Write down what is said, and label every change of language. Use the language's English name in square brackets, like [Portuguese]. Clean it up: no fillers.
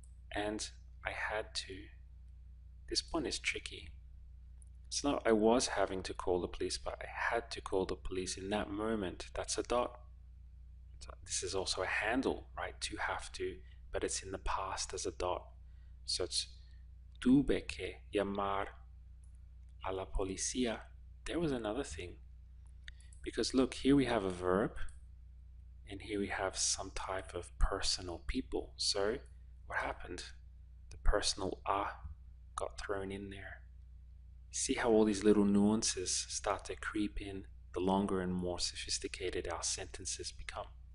[English] And I had to, this one is tricky. It's not I was having to call the police, but I had to call the police in that moment. That's a dot. This is also a handle, right? To have to, but it's in the past as a dot. So it's [Spanish] tuve que llamar a la policía. [English] There was another thing. Because look, here we have a verb, and here we have some type of personal people. So what happened? The personal a got thrown in there. See how all these little nuances start to creep in the longer and more sophisticated our sentences become.